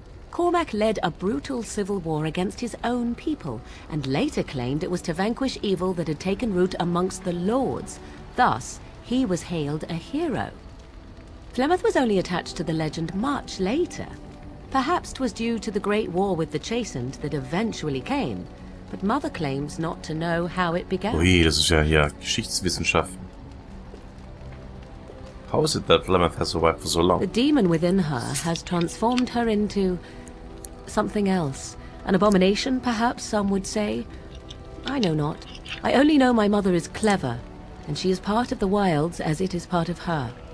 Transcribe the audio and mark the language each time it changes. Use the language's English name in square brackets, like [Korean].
[English] Cormac led a brutal civil war against his own people, and later claimed it was to vanquish evil that had taken root amongst the lords. Thus, he was hailed a hero. Flymeth was only attached to the legend much later. Perhaps 'twas due to the great war with the Chastened that eventually came, but Mother claims not to know how it began. [German] Ui, das ist ja hier Geschichtswissenschaften. [English] How is it that Flymeth has survived for so long? The demon within her has transformed her into something else. An abomination, perhaps some would say. I know not. I only know my mother is clever, and she is part of the wilds as it is part of her.